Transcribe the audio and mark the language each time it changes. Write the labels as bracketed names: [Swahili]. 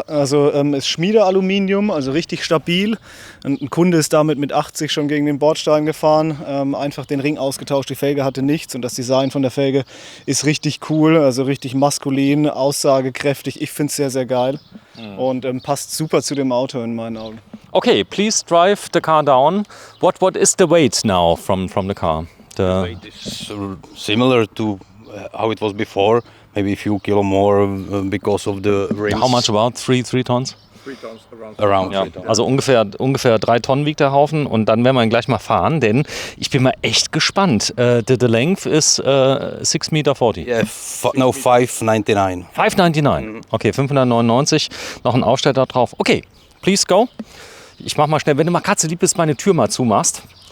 [German] Also ist Schmiedealuminium, also richtig stabil. Ein Kunde ist damit mit 80 schon gegen den Bordstein gefahren, einfach den Ring ausgetauscht, die Felge hatte nichts und das Design von der Felge ist richtig cool, also richtig maskulin, aussagekräftig. Ich finde es sehr, sehr geil und passt super zu dem Auto in meinen Augen. [English] Okay, please drive the car down. What is the weight now from the car? It is similar to how it was before. Maybe a few kilo more because of the rims. How much about? 3 tons? 3 tons Around [German] Ja, [English] 3 tons. [German] also ungefähr 3 Tonnen wiegt der Haufen und dann werden wir ihn gleich mal fahren, denn ich bin mal echt gespannt. [English] The length is 6,40 Meter. Yeah, no, 599. 599. Okay, 599. [German] Noch ein Aufsteller drauf. [English] Okay, please go. [German] Ich mach mal schnell, wenn du mal Katze lieb bist, meine Tür mal zumachst.